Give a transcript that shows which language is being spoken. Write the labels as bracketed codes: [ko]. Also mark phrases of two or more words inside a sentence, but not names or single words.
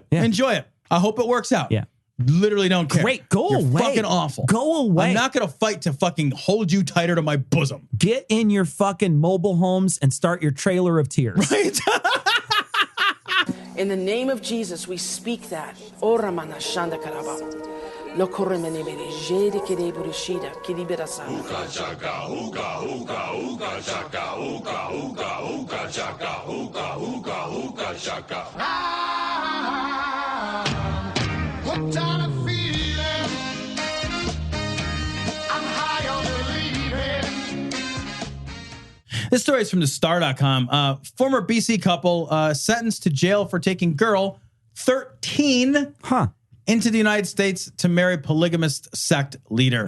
[en] Yeah. Enjoy it. I hope it works out. Yeah. Literally don't care. Great. Go You're away. Fucking awful. Go away. I'm not going to fight to fucking hold you tighter to my bosom. Get in your fucking mobile homes and start your trailer of tears. Right. In the name of Jesus, we speak that. Ora mana shanda karaba. Lo koremene bere jede kere burishida kiriberasa. Uka chaka, uka, uka, uka chaka, uka, uka, uka chaka, uka, uka, uka chaka. What kind of feeling? I'm high on believing. This story is from the star.com. Former BC couple sentenced to jail for taking girl 13 into the United States to marry polygamist sect leader.